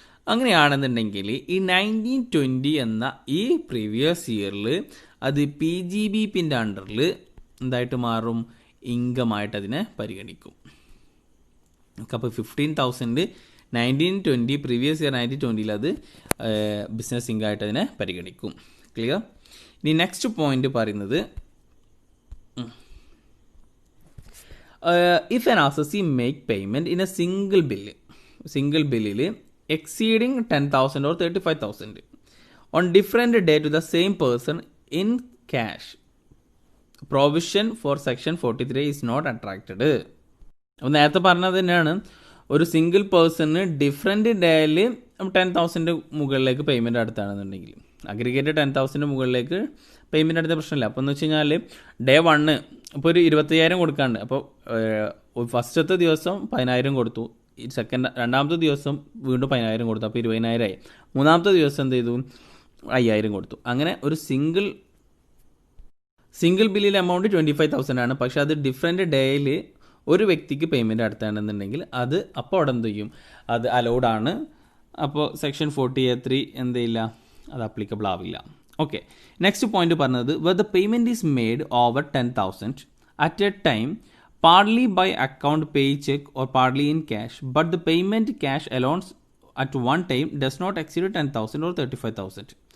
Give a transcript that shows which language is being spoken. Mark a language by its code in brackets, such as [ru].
[ml] അങ്ങനെയാണെന്നുണ്ടെങ്കിൽ ഈ 1920 എന്ന ഈ പ്രീവിയസ് ഇയറിൽ അത് PGBPൻ്റെ അണ്ടറിൽ എന്തായിട്ട് മാറും, ഇൻകമായിട്ട് അതിനെ പരിഗണിക്കും. അപ്പോൾ 15,000 1920 പ്രീവിയസ് ഇയർ 1920 അത് ബിസിനസ് ഇൻകമായിട്ട് അതിനെ പരിഗണിക്കും. [en] Clear? ഇനി next point പറയുന്നത്, if an assessee make payment in a single bill exceeding 10,000 or 35,000 on different day to the same person in cash, provision for section 43 is not attracted. [ml] അപ്പോൾ നേരത്തെ പറഞ്ഞത് തന്നെയാണ്, ഒരു സിംഗിൾ പേഴ്സണ് ഡിഫറെൻറ്റ് ഡേയിൽ 10,000 മുകളിലേക്ക് payment നടത്തുകയാണെന്നുണ്ടെങ്കിൽ, aggregate 10,000 മുകളിലേക്ക് payment നടത്തിയ പ്രശ്നമില്ല. അപ്പോൾ എന്ന് വെച്ച് കഴിഞ്ഞാൽ ഡേ 1 ഇപ്പോൾ ഒരു 25,000 കൊടുക്കാണ്ട്, അപ്പോൾ ഫസ്റ്റത്തെ ദിവസം 10,000 കൊടുത്തു, രണ്ടാമത്തെ ദിവസം വീണ്ടും 10,000 കൊടുത്തു, അപ്പോൾ 20,000 ആയി. മൂന്നാമത്തെ ദിവസം എന്ത് ചെയ്തു, 5,000 കൊടുത്തു. അങ്ങനെ ഒരു സിംഗിൾ ബില്ലിലെ എമൗണ്ട് 25,000 ആണ്. പക്ഷെ അത് ഡിഫറെൻറ്റ് ഡേയിൽ ഒരു വ്യക്തിക്ക് പേയ്മെൻറ്റ് നടത്തുകയാണെന്നുണ്ടെങ്കിൽ അത് അപ്പോൾ അവിടെ എന്ത് ചെയ്യും, അത് അലൗഡ് ആണ്. അപ്പോൾ സെക്ഷൻ 40A3 എന്ത് ചെയ്യില്ല, അത് അപ്ലിക്കബിൾ ആവില്ല. [en] Okay, next point പറഞ്ഞത്, where the payment is made over 10,000 at a time partly by account pay check or partly in cash, but the payment cash allowance at one time does not exceed 10,000 or 35,000.